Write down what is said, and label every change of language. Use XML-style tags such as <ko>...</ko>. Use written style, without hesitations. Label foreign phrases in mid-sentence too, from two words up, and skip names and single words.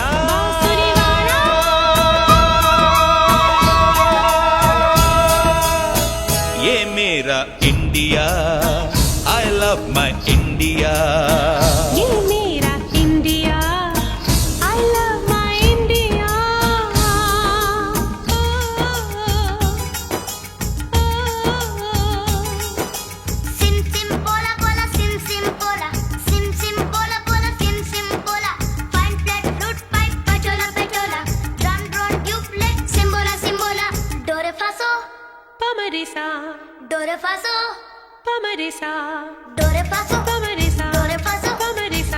<hi>बांसुरी वाला। ये मेरा इंडिया,</hi> <en>I love my India.</en> <hi>ये मेरा इंडिया,</hi> <en>I love my India. Sim sim bola bola sim sim bola sim sim bola bola sim sim bola fine flat flute pipe pachola pachola drum drone duplex simbola simbola do re fa so Pamarisa, do re fa so pamarisa, do re fa so pamarisa, do re fa so pamarisa.</en>